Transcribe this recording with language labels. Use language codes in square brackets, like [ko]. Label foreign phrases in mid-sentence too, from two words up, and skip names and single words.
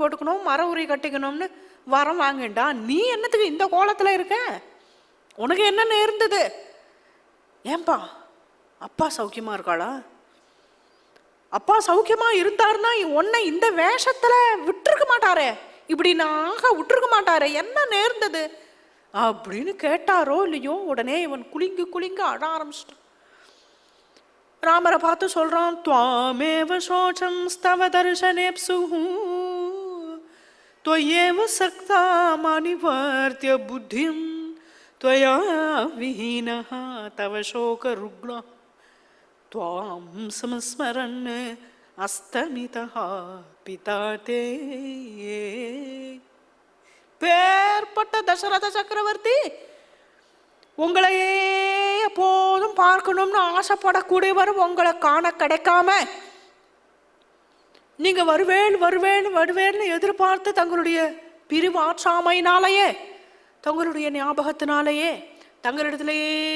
[ta] போட்டுக்கணும் மர உரி கட்டிக்கணும்னு வரம் வாங்கண்டா, நீ என்னத்துக்கு இந்த கோலத்துல இருக்க, உனக்கு என்ன நேர்ந்தது, ஏன்பா அப்பா சௌக்கியமா இருக்காளா, அப்பா சௌக்கியமா இருந்தாருன்னா உன்னை இந்த வேஷத்துல விட்டுருக்க மாட்டாரே, இப்படி நாக விட்டுருக்க மாட்டாரே, என்ன நேர்ந்தது அப்படின்னு கேட்டாரோ இல்லையோ, உடனே இவன் குலுங்கி குலுங்க அழ ஆரம்பிச்சிட்டான். ராமரை பார்த்து சொல்றான், [sa] त्वामेव शोचंस्तव दर्शनेप्सुः त्वयेव सक्तामनिवर्त्य बुद्धिं त्वया विहीनः तव शोकरुग्णः त्वां संस्मरन् अस्तमितः पिता ते. [ta] பேர்பட்ட தசரத சக்கரவர்த்தி, உங்களையே எப்போதும் பார்க்கணும்னு ஆசைப்படக்கூடியவர் உங்களை காண கிடைக்காம நீங்க வருவேன்னு எதிர்பார்த்து தங்களுடைய பிரிவாற்றாமையினாலேயே, தங்களுடைய ஞாபகத்தினாலேயே தங்களிடத்திலேயே